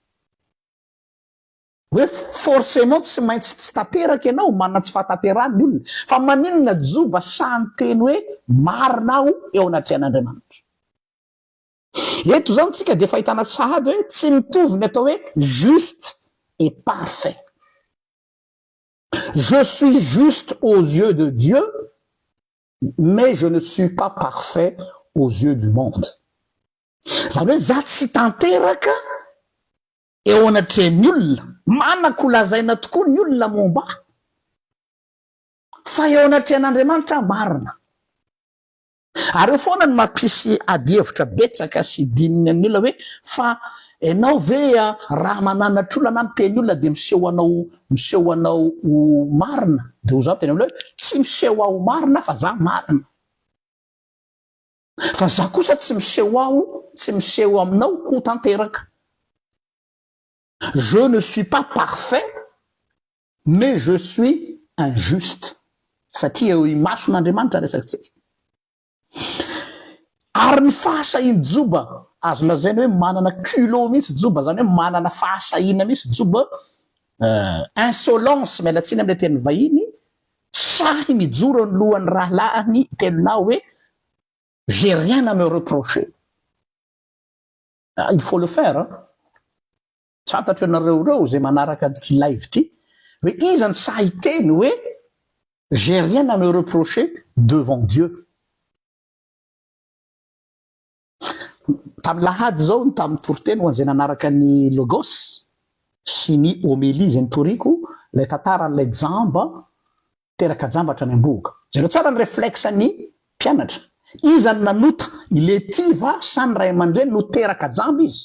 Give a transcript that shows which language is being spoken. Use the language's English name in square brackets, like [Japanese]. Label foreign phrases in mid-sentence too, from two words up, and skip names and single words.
[Malagasy] Hoe forcément tsy maintsy tsy tanteraka ianao manana tsy fahatanterahany olona, fa maninona joba sahany teny hoe marina aho eo anatrehan'Andriamanitra. Eto zany tsika dia fahitana sahady hoe tsy mitovy ny atao hoe [French] juste et parfait. Je suis juste aux yeux de Dieu, mais je ne suis pas parfait aux yeux du monde. [Malagasy] Zany hoe za tsy tanteraka eo anatrehan'ny olona, manako lazaina tokoa ny olona momba, fa eo anatrehan'Andriamanitra marina. Ary eo foana ny mampisy adihevitra betsaka sy dininy amin'ny olona hoe fa ianao ve raha mananatra olona na miteny olona dia miseho anao marina. Dia ho za miteny amin'ilay hoe tsy miseho aho marina fa za marina. Fa za kosa tsy miseho aho, tsy miseho aminao ko tanteraka. [French] Je ne suis pas parfait, mais je suis injuste. [Malagasy] Satria eo imason'Andriamanitra resakantsika. Ary ny fahasahiany joba azo lazaina hoe manana culot mihitsy joba, zany hoe manana fahasahiana mihitsy joba, insolence mialatsiny amin'ny teny vahiny, sahy mijoro ny lohan'ny rahalahiny telo lahy hoe [French] j'ai rien à me reprocher. Il faut le faire. [Malagasy] Tsy fantatro ianareo zay manaraka ity live ity hoe iza ny sahy teny hoe [French] j'ai rien à me reprocher devant Dieu. [Malagasy] Tamin'ny lahady zao tamin'ny toriteny ho an'izay nanaraka ny logos sy ny homélie zay nitoriko, ilay tantara n'ilay jamba teraka jamba hatrany am-boga. Zareo tsara ny réflexe ny mpianatra. Iza ny nanota iletiva sa ny ray aman-dreny no teraka jamba izy.